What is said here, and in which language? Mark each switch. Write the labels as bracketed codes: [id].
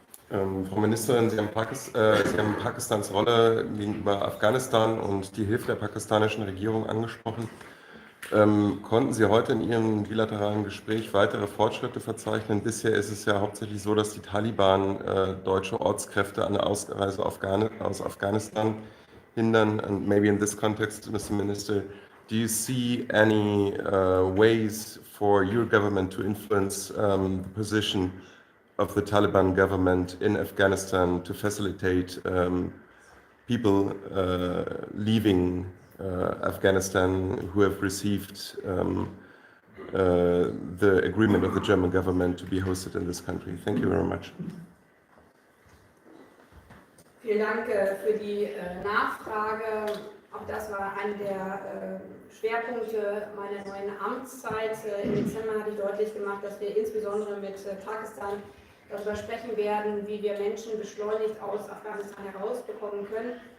[de] Frau Ministerin, Sie haben Pakistans Rolle gegenüber Afghanistan und die Hilfe der pakistanischen Regierung angesprochen. Konnten Sie heute in Ihrem bilateralen Gespräch weitere Fortschritte verzeichnen? Bisher ist es ja hauptsächlich so, dass die Taliban deutsche Ortskräfte an der Ausreise aus Afghanistan hindern. [en] And maybe in this context, Mr. Minister, do you see any ways for your government to influence the position of the Taliban government in Afghanistan to facilitate people leaving Afghanistan who have received the agreement of the German government to be hosted in this country? Thank you very much. [de] Vielen Dank für die Nachfrage. Auch das war einer der Schwerpunkte meiner neuen Amtszeit. Im Dezember hatte ich deutlich gemacht, dass wir insbesondere mit Pakistan darüber sprechen werden, wie wir Menschen beschleunigt aus Afghanistan herausbekommen können.